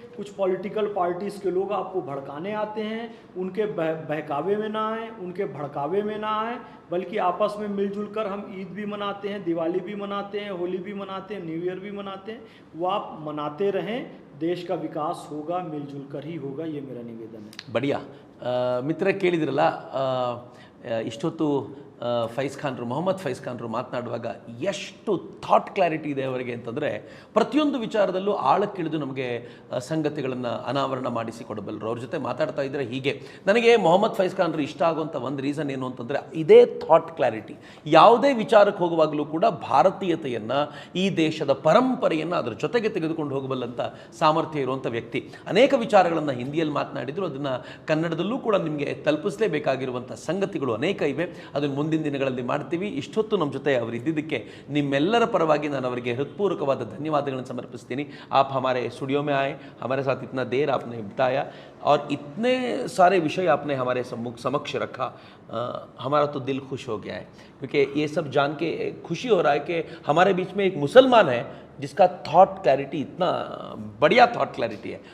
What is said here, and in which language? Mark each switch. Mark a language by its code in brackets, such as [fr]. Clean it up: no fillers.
[hi] कुछ political parties के लोग आपको भड़काने आते हैं, उनके बहकावे में ना आए, उनके भड़कावे में ना आए, बल्कि आपस में मिलजुल कर हम ईद भी मनाते हैं, दिवाली भी मनाते हैं, होली भी मनाते हैं, न्यू ईयर भी मनाते हैं, वो आप मनाते रहें। देश का विकास होगा मिलजुल कर ही होगा, ये मेरा निवेदन है। बढ़िया। [kn] ಮಿತ್ರ ಕೇಳಿದ್ರಲ್ಲ, ಇಷ್ಟೊತ್ತು ಫೈಜ್ ಖಾನ್ರು ಮೊಹಮ್ಮದ್ ಫೈಜ್ ಖಾನ್ರು ಮಾತನಾಡುವಾಗ ಎಷ್ಟು ಥಾಟ್ ಕ್ಲಾರಿಟಿ ಇದೆ ಅವರಿಗೆ ಅಂತಂದರೆ ಪ್ರತಿಯೊಂದು ವಿಚಾರದಲ್ಲೂ ಆಳಕ್ಕಿಳಿದು ನಮಗೆ ಸಂಗತಿಗಳನ್ನು ಅನಾವರಣ ಮಾಡಿಸಿಕೊಡಬಲ್ಲರು. ಅವ್ರ ಜೊತೆ ಮಾತಾಡ್ತಾ ಇದ್ದರೆ ಹೀಗೆ ನನಗೆ ಮೊಹಮ್ಮದ್ ಫೈಜ್ ಖಾನ್ರು ಇಷ್ಟ ಆಗುವಂಥ ಒಂದು ರೀಸನ್ ಏನು ಅಂತಂದರೆ ಇದೇ ಥಾಟ್ ಕ್ಲಾರಿಟಿ. ಯಾವುದೇ ವಿಚಾರಕ್ಕೆ ಹೋಗುವಾಗಲೂ ಕೂಡ ಭಾರತೀಯತೆಯನ್ನು, ಈ ದೇಶದ ಪರಂಪರೆಯನ್ನು ಅದರ ಜೊತೆಗೆ ತೆಗೆದುಕೊಂಡು ಹೋಗಬಲ್ಲಂಥ ಸಾಮರ್ಥ್ಯ ಇರುವಂಥ ವ್ಯಕ್ತಿ. ಅನೇಕ ವಿಚಾರಗಳನ್ನು ಹಿಂದಿಯಲ್ಲಿ ಮಾತನಾಡಿದರು, ಅದನ್ನು ಕನ್ನಡದಲ್ಲೂ ಕೂಡ ನಿಮಗೆ ತಲುಪಿಸಲೇಬೇಕಾಗಿರುವಂಥ ಸಂಗತಿಗಳು ಅನೇಕ ಇವೆ. ಅದನ್ನು ಮುಂದಿನ ದಿನಗಳಲ್ಲಿ ಮಾಡ್ತೀವಿ. ಇಷ್ಟೊತ್ತು ನಮ್ಮ ಜೊತೆ ಅವರು ಇದ್ದಿದ್ದಕ್ಕೆ ನಿಮ್ಮೆಲ್ಲರ ಪರವಾಗಿ ನಾನು ಅವರಿಗೆ ಹೃತ್ಪೂರ್ವಕವಾದ ಧನ್ಯವಾದಗಳನ್ನು ಸಮರ್ಪಿಸ್ತೀನಿ. [hi] आप हमारे स्टूडियो में आए, हमारे साथ इतना देर आपने बिताया और इतने सारे विषय आपने हमारे समक्ष रखा, हमारा तो दिल खुश हो गया है, क्योंकि ये सब जान के खुशी हो रहा है कि हमारे बीच में एक मुसलमान है जिसका थॉट क्लैरिटी इतना बढ़िया थॉट क्लैरिटी है.